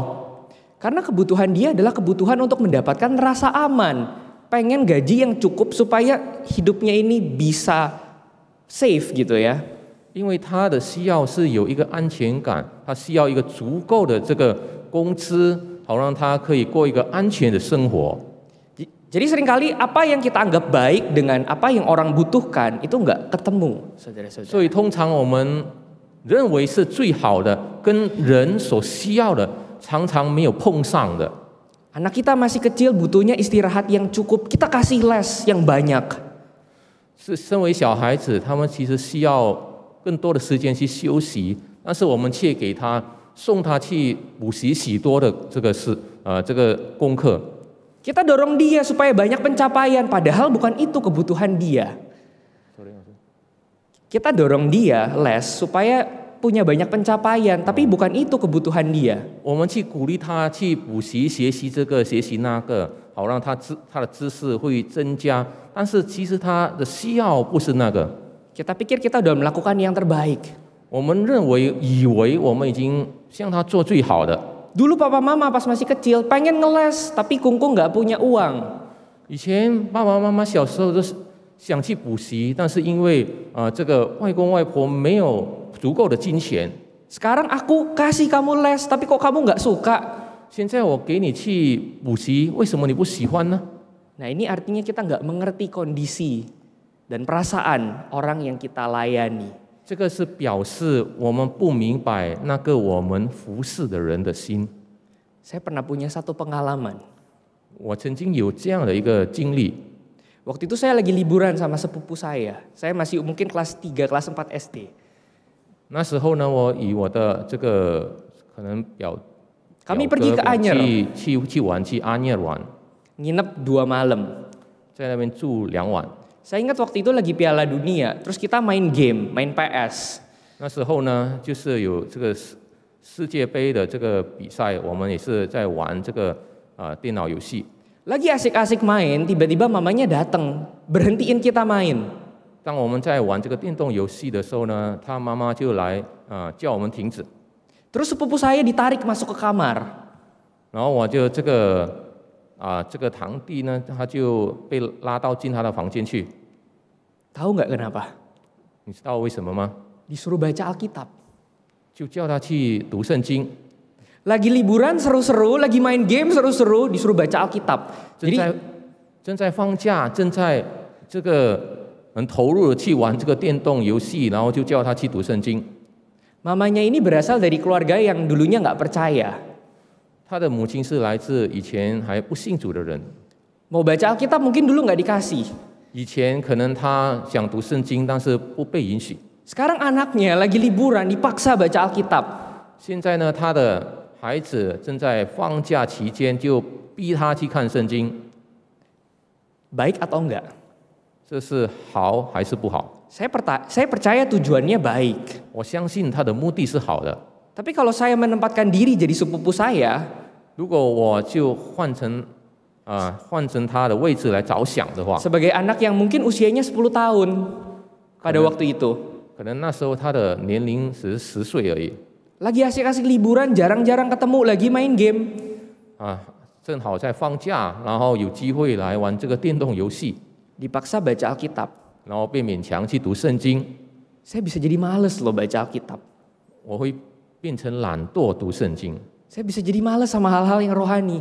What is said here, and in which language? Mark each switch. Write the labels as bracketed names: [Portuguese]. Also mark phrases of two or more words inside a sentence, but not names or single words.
[Indonesian] Karena kebutuhan dia adalah kebutuhan untuk mendapatkan rasa aman. Pengen gaji yang cukup supaya hidupnya ini bisa safe gitu ya. [Chinese] 因为他的需要是有一个安全感，他需要一个足够的这个工资，好让他可以过一个安全的生活。 [Indonesian] Jadi seringkali apa yang kita anggap baik dengan apa yang orang butuhkan itu nggak ketemu, saudara-saudara. [Chinese] 所以通常我们认为是最好的，跟人所需要的常常没有碰上的。 [Indonesian] Anak kita masih kecil butuhnya istirahat yang cukup, kita kasih les yang banyak. [Chinese] 是身为小孩子，他们其实需要更多的时间去休息，但是我们却给他送他去补习许多的这个功课。 [Indonesian] Kita dorong dia supaya banyak pencapaian, padahal bukan itu kebutuhan dia. Kita dorong dia les supaya punya banyak pencapaian, tapi bukan itu kebutuhan dia. [Chinese] 我们去鼓励他去补习，学习这个，学习那个，好让他的知识会增加。但是其实他的需要不是那个。 [Indonesian] Kita pikir kita udah melakukan yang terbaik. [Chinese] 我们以为我们已经向他做最好的。 [Indonesian] Dulu papa mama pas masih kecil pengen ngeles, tapi kungkung nggak punya uang. [Chinese] 以前爸爸妈妈小时候都是想去补习，但是因为这个外公外婆没有足够的金钱。 [Indonesian] Sekarang aku kasih kamu les, tapi kok kamu nggak suka? [Chinese] 现在我给你去补习，为什么你不喜欢呢？ [Indonesian] Nah ini artinya kita nggak mengerti kondisi dan perasaan orang yang kita layani. [Chinese] 这个是表示我们不明白那个我们服侍的人的心。 [Indonesian] Saya pernah punya satu pengalaman. [Chinese] 我曾经有这样的一个经历。 [Indonesian] Waktu itu saya lagi liburan sama sepupu saya. Saya masih mungkin kelas 3, kelas 4 SD. [Chinese] 那时候呢，我以我的这个可能 [Indonesian] Kami pergi ke Anyer. [Chinese] 去玩，去安耶玩， [Indonesian] Nginep 2 malam. [Chinese] 在那边住2晚。 [Indonesian] Saya ingat waktu itu lagi Piala Dunia, terus kita main game, main PS. [Chinese] 那时候呢，就是有这个世界杯的这个比赛，我们也是在玩这个电脑游戏。 [Indonesian] Lagi asik-asik main, tiba-tiba mamanya datang, berhentiin kita main. [Chinese] 当我们在玩这个电动游戏的时候呢，他妈妈就来叫我们停止。 [Indonesian] Terus sepupu saya ditarik masuk ke kamar. [Chinese] 然后我就这个堂弟呢，他就被拉到进他的房间去。 [Indonesian] Tahu nggak kenapa? [Chinese] 你知道为什么吗？ [Indonesian] Disuruh baca Alkitab. [Chinese] 就叫他去读圣经。 [Indonesian] Lagi liburan seru-seru, lagi main game seru-seru, disuruh baca Alkitab. [Chinese] 正在放假，正在这个很投入的去玩这个电动游戏，然后就叫他去读圣经。 [Indonesian] Mamanya ini berasal dari keluarga yang dulunya nggak percaya. [Chinese] 他的母亲是来自以前还不信主的人， [Indonesian] Mau baca Alkitab mungkin dulu nggak dikasih. [Chinese] 以前可能他想读圣经，但是不被允许。 [Indonesian] Sekarang anaknya lagi liburan dipaksa baca Alkitab. [Chinese] 现在呢，他的孩子正在放假期间，就逼他去看圣经。 [Indonesian] Baik atau enggak? [Chinese] 这是好还是不好？ [Indonesian] Saya percaya tujuannya baik. [Chinese] 我相信他的目的是好的。 [Indonesian] Tapi kalau saya menempatkan diri jadi sepupu saya, [Chinese] 如果我就换成他的位置来着想的话， [Indonesian] sebagai anak yang mungkin usianya 10 tahun pada waktu itu, [Chinese] 可能那时候他的年龄只是10岁而已。 [Indonesian] lagi asik-asik liburan, jarang-jarang ketemu, lagi main game. [Chinese] 正好在放假，然后有机会来玩这个电动游戏， [Indonesian] Dipaksa baca Alkitab. [Chinese] 然后被勉强去读圣经， [Indonesian] Saya bisa jadi males loh baca Alkitab. [Chinese] 我会变成懒惰读圣经， [Indonesian] Saya bisa jadi males sama hal-hal yang rohani.